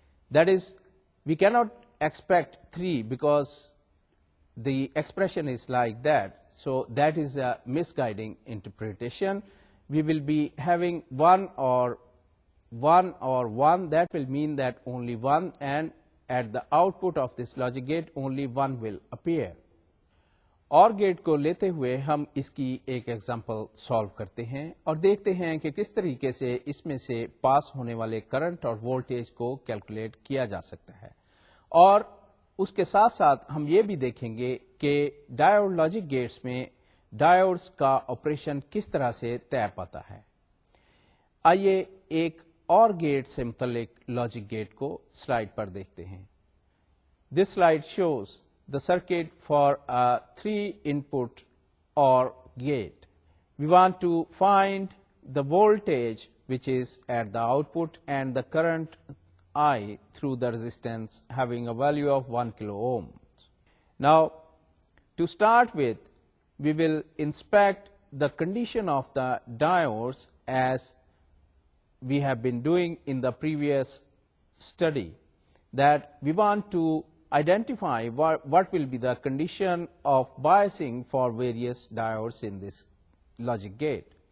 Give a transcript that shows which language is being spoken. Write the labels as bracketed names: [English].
[English] That is, we cannot expect 3 because the expression is like that. So that is a misguiding interpretation. we will be having 1 or 1, that will mean that only 1, and at the output of this logic gate only 1 will appear. [Urdu] اور get کو لیتے ہوئے ہم اس کی ایک example solve کرتے ہیں اور دیکھتے ہیں کہ کس طریقے سے اس میں سے پاس ہونے والے کرنٹ اور وولٹیج کو کیلکولیٹ کیا جا سکتا ہے، اور اس کے ساتھ ساتھ ہم یہ بھی دیکھیں گے کہ ڈائیوڈ لاجک گیٹس میں ڈائیوڈز کا آپریشن کس طرح سے طے پاتا ہے۔ آئیے ایک اور گیٹ سے متعلق لاجک گیٹ کو سلائیڈ پر دیکھتے ہیں۔ [English] This slide shows the circuit for a 3-input OR gate. We want to find the voltage which is at the output and the current I through the resistance having a value of 1 kilo ohms. Now, to start with, we will inspect the condition of the diodes as we have been doing in the previous study, that we want to identify what will be the condition of biasing for various diodes in this logic gate.